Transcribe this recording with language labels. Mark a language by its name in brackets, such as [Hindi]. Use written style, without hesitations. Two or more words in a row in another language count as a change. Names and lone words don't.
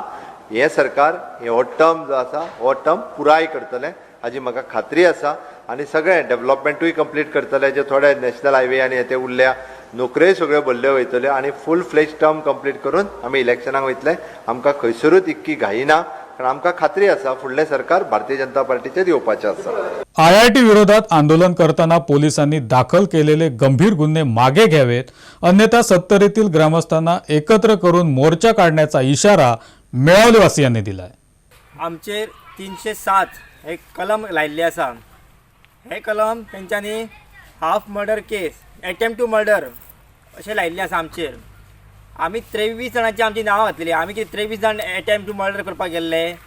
[Konkani] हें सरकार हो टर्म जो आसा हो टर्म पुराय करतलें हाजी म्हाका खात्री आसा. आनी सगळें डेव्हलपमेंटूय कंप्लीट करतले. जे थोडे [English] national highway [Konkani] आनी ते उरल्या नोकऱ्योय सगळ्यो भरल्यो वयतल्यो आनी [English] full fledge term complete [Konkani] करून आमी इलेक्शनाक वयतले. आमकां खंयसरूच इतकी घाई ना, कारण आमकां खात्री आसा फुडलें सरकार भारतीय जनता पार्टीचेर येवपाचें आसा. [Marathi] IIT विरोधात आंदोलन करताना पोलिसांनी दाखल केलेले गंभीर गुन्हे मागे घ्यावेत, अन्यथा सत्तरीतील ग्रामस्थांना एकत्र करून मोर्चा काढण्याचा इशारा मेळावलेवासियांनी दिलाय. [Konkani] आमचेर 307 एक कलम लायिल्ले आसा. हे कलम तेंच्यांनी [English] half murder case, attempt to murder [Konkani] अशें लायिल्लें आसा आमचेर. आमी 23 जाणांची आमची नांवां घातलेली. आमी कितें 23 जाण [English] attempt to murder [Konkani] करपाक गेल्ले?